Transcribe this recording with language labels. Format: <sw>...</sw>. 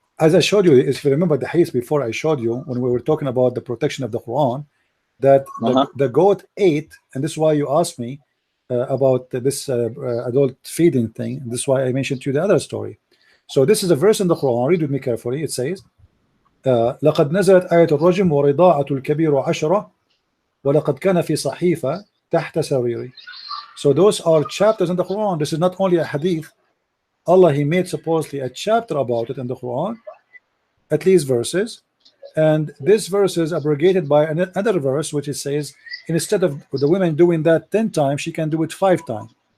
<en>As I showed you, if you remember the hadith before, I showed you when we were talking about the protection of the Quran, that the goat ate, and this is why you asked me about this adult feeding thing. This is why I mentioned to you the other story. So this is a verse in the Quran. Read with me carefully. It says,</en> <ar>لقد نزلت آية الرجم ورضاعة الكبير 10 ولقد كان في صحيفة تحت سريري.</ar> <en>So those are chapters in the Quran. This is not only a hadith. Allah, he made supposedly a chapter about it in the Quran, at least verses, and this verse is abrogated by another verse which it says instead of the women doing that 10 times, she can do it 5 times.</en>